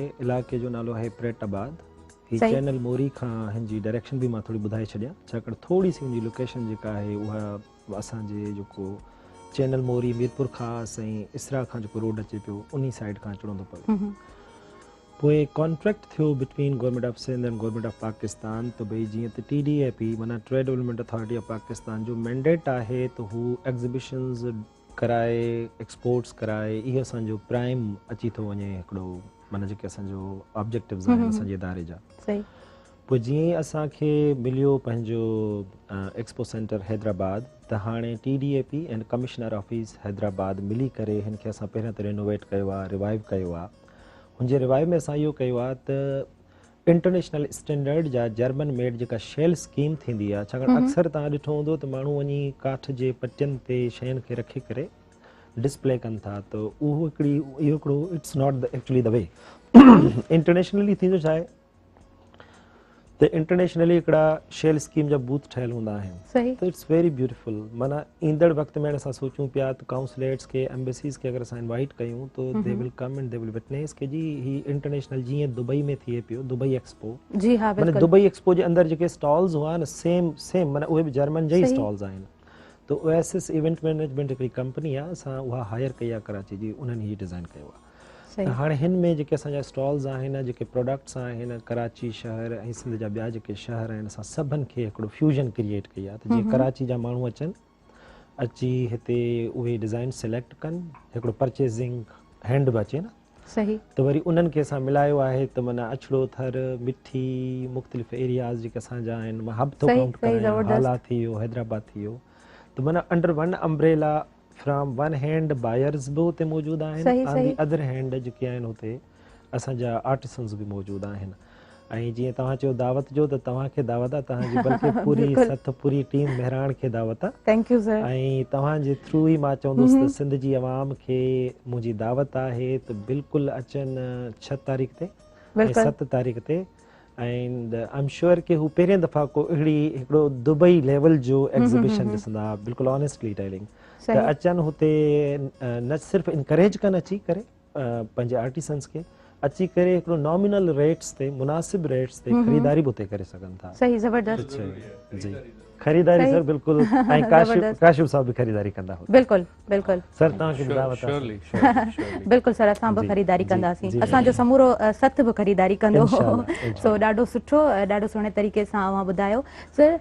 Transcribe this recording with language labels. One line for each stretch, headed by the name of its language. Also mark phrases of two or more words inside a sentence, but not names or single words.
Sindhi: इलाइक़े जो नालो आहे प्रेटाबाद। ही चैनल मोरी खां हिन जी डायरेक्शन बि मां थोरी ॿुधाए छॾियां, छाकाणि थोरी सी हुनजी लोकेशन जेका आहे उहा असांजे जेको चैनल मोरी मीरपुर खां ऐं इसरा खां जेको रोड अचे पियो उन साइड खां अचिणो थो पवे। पोइ कॉन्ट्रैक्ट थियो
English: between Government of Sindh and Government of Pakistan,
Sindhi: त भई जीअं त TDAP माना ट्रेड डेवलपमेंट अथॉरिटी ऑफ पाकिस्तान जो मैंडेट आहे त हू एग्ज़िबिशन्स कराए, एक्सपोर्ट्स कराए, इहो असांजो प्राइम अची थो वञे हिकिड़ो, माना जेके असांजो ऑब्जेक्टिव्स आहिनि असांजे इदारे जा। सही। पोइ जीअं ई असांखे मिलियो पंहिंजो एक्सपो सेंटर हैदराबाद, त हाणे TDAP एंड कमिश्नर ऑफिस हैदराबाद मिली करे हिन खे असां पहिरियों त रिनोवेट कयो आहे, रिवाइव कयो आहे। हुनजे रिवाइव में असां इहो कयो आहे त
English: international standard
Sindhi: जा
English: German made
Sindhi: जेका
English: shell scheme
Sindhi: थींदी आहे, छाकाणि अक्सर तव्हां ॾिठो हूंदो त माण्हू वञी काठ जे पटियुनि ते शयुनि खे रखी करे डिस्प्ले कनि था, त उहो इहो हिकिड़ो
English: it's not the actually the way.
Sindhi: इंटरनेशनली थींदो छा आहे त इंटरनेशनली हिकिड़ा
English: shell scheme
Sindhi: जा बूथ ठहियल हूंदा आहिनि, त
English: it's very beautiful.
Sindhi: माना ईंदड़ वक़्त में असां सोचूं पिया त काउंसलेट्स खे, एम्बेसीज़ खे अगरि असां इनवाइट कयूं त
English: they will come and they will witness
Sindhi: के जी ही इंटरनेशनल जीअं दुबई में थिए पियो, दुबई एक्सपो। जी हाँ, माना दुबई एक्सपो जे अंदरि जेके स्टॉल्स हुआ न, सेम माना उहे बि जर्मन जा ई स्टॉल्स आहिनि। त ओएसिस इवेंट मैनेजमेंट हिकिड़ी कंपनी आहे, असां उहा हायर कई आहे कराची जी, उन्हनि ई डिज़ाइन कयो आहे। हाणे हिन में जेके असांजा स्टॉल्स आहिनि, जेके प्रोडक्ट्स आहिनि, कराची शहर ऐं सिंध जा ॿिया जेके शहर आहिनि, असां सभिनि खे हिकिड़ो
English: fusion create
Sindhi: कई आहे, त जीअं कराची जा माण्हू अचनि, अची हिते उहे डिज़ाइन सिलेक्ट कनि, हिकिड़ो
English: purchasing hand
Sindhi: बि अचे न, सही, त वरी उन्हनि खे असां मिलायो आहे। त माना अछड़ो थर, मिठी, मुख़्तलिफ़ एरियाज़ जेके असांजा आहिनि, मां हब थो काउंट कयां, हाला थी वियो, हैदराबाद थी वियो, त माना
English: under one umbrella from one hand buyers
Sindhi: बि हुते मौजूदु आहिनि,
English: on the other hand
Sindhi: जेके आहिनि हुते असांजा आर्टिसन्स बि मौजूदु आहिनि। ऐं जीअं तव्हां चयो दावत जो, त तव्हांखे दावत आहे, तव्हांजी बल्कि पूरी टीम बहिराण खे दावत आहे।
English: thank you sir.
Sindhi: ऐं तव्हांजे थ्रू ई मां चवंदुसि त सिंध जी अवाम खे मुंहिंजी दावत आहे त बिल्कुलु अचनि 6 तारीख़ ते ऐं 7 तारीख़ ते।
English: and I am sure
Sindhi: कि हू पहिरियों दफ़ा को हिकिड़ो दुबई लेवल जो एग्ज़िबिशन ॾिसंदा, बिल्कुलु
English: honestly telling,
Sindhi: त अचनि हुते न सिर्फ़ु इनकरेज कनि अची करे पंहिंजे आर्टिसन्स खे, अची करे हिकिड़ो
English: nominal rates
Sindhi: ते मुनासिब रेट्स ते ख़रीदारी बि उते करे सघनि था। सही ज़बरदस्त कुझु जी ख़रीदारी सही। सर बिल्कुलु ऐं ज़बरदस्त। काशिफ साहब बि ख़रीदारी कंदा हुआ। बिल्कुलु बिल्कुलु सर तव्हांखे बि दावत आहे। श्योरली बिल्कुलु सर, असां बि जी, ख़रीदारी जी, कंदासीं, जी। असांजो समूरो सथ बि ख़रीदारी कंदो। इंशाल्लाह, सो ॾाढो सुठो, ॾाढो सुहिणे तरीक़े सां अव्हां ॿुधायो सर।